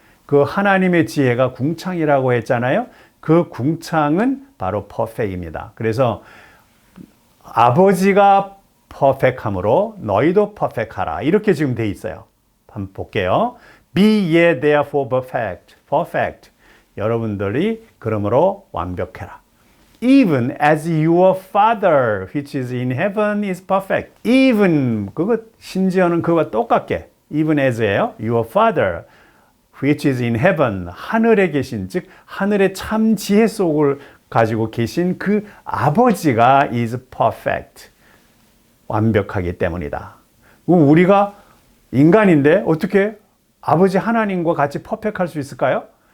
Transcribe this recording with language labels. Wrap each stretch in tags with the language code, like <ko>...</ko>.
<ko>그 하나님의 지혜가 궁창이라고 했잖아요. 그 궁창은 바로 퍼펙트입니다. 그래서 아버지가 퍼펙트함으로 너희도 퍼펙트하라. 이렇게 지금 돼 있어요. 한번 볼게요.</ko> <en>Be ye therefore perfect. perfect.</en> <ko>여러분들이 그러므로 완벽해라.</ko> <en>Even as your Father which is in heaven is perfect.</en> <ko>Even 그거 심지어는 그거와 똑같게 even as예요.</ko> <en>Your Father which is in heaven</en> <ko>하늘에 계신 즉 하늘의 참 지혜 속을 가지고 계신 그 아버지가</ko> <en>is perfect.</en> <ko>완벽하기 때문이다. 우리가 인간인데 어떻게 아버지 하나님과 같이 퍼펙트할 수 있을까요?</ko>